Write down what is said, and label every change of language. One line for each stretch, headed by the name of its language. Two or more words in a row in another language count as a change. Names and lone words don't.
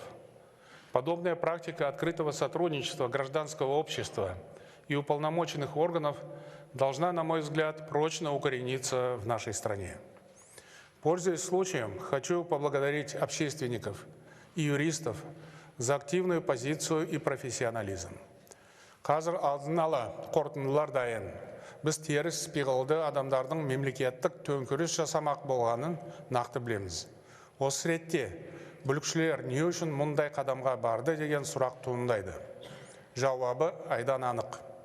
Russian: Подобная практика открытого сотрудничества гражданского общества и уполномоченных органов должна, на мой взгляд, прочно укорениться в нашей стране. Пользуясь случаем, хочу поблагодарить общественников и юристов за активную позицию и профессионализм.
Kazakh: Қазір алдын ала қорытындылар дайын. Біз теріс пиғылды адамдардың мемлекеттік төңкеріс жасамақ болғанын нақты білеміз. Осы ретте бүлікшілер не үшін мұндай қадамға барды деген сұрақ туындайды. Жауабы айдан анық.